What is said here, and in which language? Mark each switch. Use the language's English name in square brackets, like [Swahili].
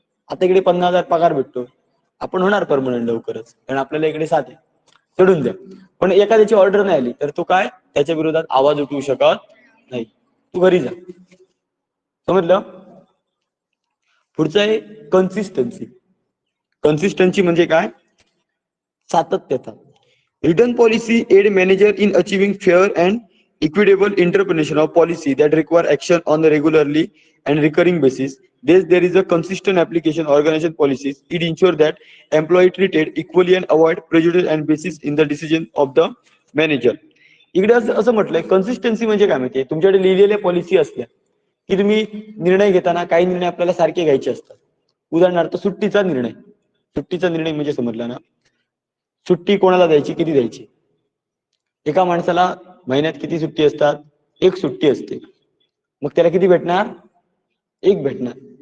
[Marathi] आता इकडे 50,000 पगार भेटतो, आपण होणार परमनंट लवकरच, कारण आपल्याला इकडे साथ आहे, चढून द्या. पण एखाद्याची ऑर्डर नाही आली तर तो काय त्याच्या विरोधात आवाज उठवू शकत नाही. तू घरी जा. समजलं? पुढचं आहे कन्सिस्टन्सी. कन्सिस्टन्सी म्हणजे काय? सातत्यता. [English] Return policy aid manager in achieving fair and equitable interpretation of policy that require action on a regularly and recurring basis. There is a consistent application organization policies. It ensures that employee treated equally and avoid prejudice and basis in the decision of the manager. [Marathi] इकडे असं म्हटलंय consistency म्हणजे काय माहितीये, तुमच्याकडे लिहिलेल्या policy असल्या की तुम्ही निर्णय घेताना काही निर्णय आपल्याला सारखे घ्यायचे असतात. उदाहरणार्थ सुट्टीचा निर्णय. सुट्टीचा निर्णय म्हणजे समजला ना? सुट्टी कोणाला द्यायची, किती द्यायची? एका माणसाला महिन्यात किती सुट्टी असतात? 1 सुट्टी असते. मग त्याला किती भेटणार? 1 भेटणार.